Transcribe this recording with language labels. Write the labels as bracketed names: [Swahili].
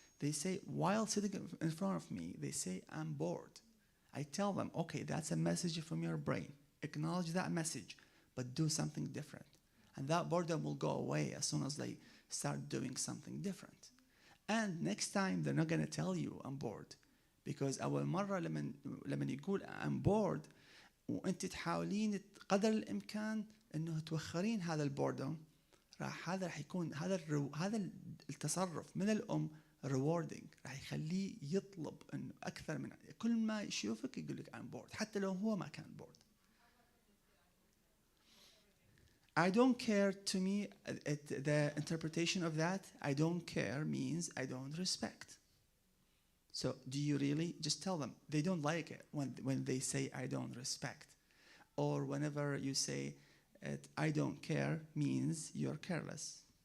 [English] They say, while sitting in front of me, they say, I'm bored. I tell them, okay, that's a message from your brain. Acknowledge that message, but do something different. And that boredom will go away as soon as they start doing something different. And next time, they're not going to tell you, I'm bored. Because [Arabic] أول مرة لما يقول [English] I'm bored [Arabic] وأنت تحاولين قدر الإمكان إنه توخرين هذا البوردم هذا راح يكون هذا التصرف من الأم [English] rewarding [Arabic] راح يخليه يطلب إنه أكثر من كل ما يشوفك يقول لك I'm [English] bored [Arabic] حتى لو هو ما كان bored. [English] I don't care. To me, the interpretation of that, I don't care, means I don't respect. So do you really? Just tell them. They don't like it when they say I don't respect. Or whenever you say I don't care means you're careless.